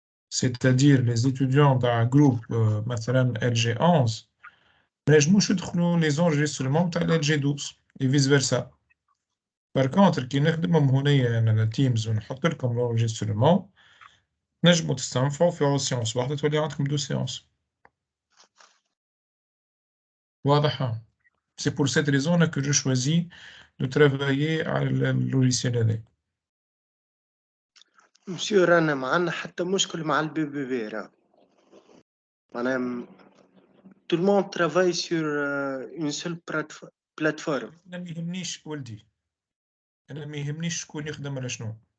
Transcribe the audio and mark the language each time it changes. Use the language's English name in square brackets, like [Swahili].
[French] C'est-à-dire les étudiants d'un groupe [Arabic] مثلا [French] LG11 [Arabic] ما ينجموش يدخلوا [French] les enregistrements [Arabic] تاع [French] LG12 et vice versa. Par contre [Arabic] كي نخدمهم هنايا أنا Teams ونحط لكم l'enregistrement نجموا تستنفعوا في séance واحدة تولي عندكم 2 séances. واضح؟ [French] C'est pour cette raison que je choisis de travailler [Arabic] على اللوجيسيال هذا. مسيو رانا ما عندنا حتى مشكل مع البي بي بي راه معناها [French] tout le monde travaille sur une seule plateforme. [Arabic] أنا ما يهمنيش ولدي، أنا ما يهمنيش شكون يخدم على شنو.